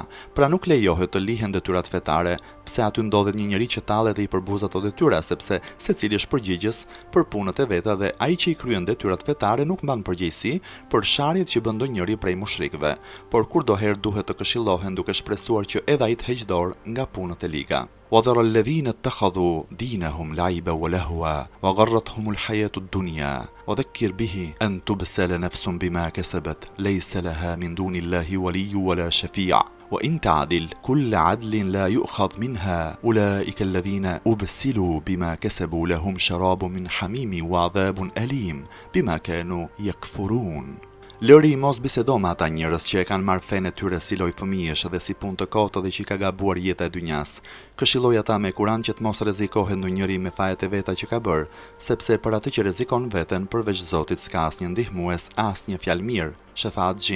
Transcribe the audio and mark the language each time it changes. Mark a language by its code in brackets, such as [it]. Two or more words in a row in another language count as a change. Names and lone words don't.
[sq] Pra nuk lejohet të lihen detyrat fetare, pse aty ndodhet një njeri që tallet dhe i përbuz ato detyra, sepse secili është përgjegjës për punët e veta dhe ai që i kryen detyrat fetare nuk mban përgjegjësi për sharjet që bën ndonjëri prej mushrikëve, por kurdoherë duhet të këshillohen duke shpresuar që edhe ai të heqë dorë nga punët e liga. [ar] وَذَرَ الَّذِينَ اتَّخَذُوا دِينَهُمْ لَعِبًا وَلَهْوًا وَغَرَّتْهُمُ الْحَيَاةُ الدُّنْيَا وَذَكِّرْ بِهِ أَن تُبْسَلَ نَفْسٌ بِمَا كَسَبَتْ لَيْسَ لَهَا مِنْ دُونِ اللَّهِ وَلِيٌّ وَلَا شَفِيعٌ وَإِنْ تَعْدِلْ كُلَّ عَدْلٍ لَا يُؤْخَذْ مِنْهَا أُولَئِكَ الَّذِينَ أُبْسِلُوا بِمَا كَسَبُوا لَهُمْ شَرَابٌ مِنْ حَمِيمٍ وَعَذَابٌ أَلِيمٌ بِمَا كَانُوا يَكْفُرُونَ. [sq] Lëri mos bisedo me ata njerëz që e kanë marrë fenë e tyre si lojë fëmijësh dhe si punë të kotë dhe që i ka gabuar jeta e dynjas. Këshilloj ata me Kuran që të mos rrezikohet ndonjëri me fajet e veta që ka bërë, sepse për atë që rrezikon veten përveç Zotit s'ka asnjë ndihmues, asnjë fjalë mirë, shefaat xhi.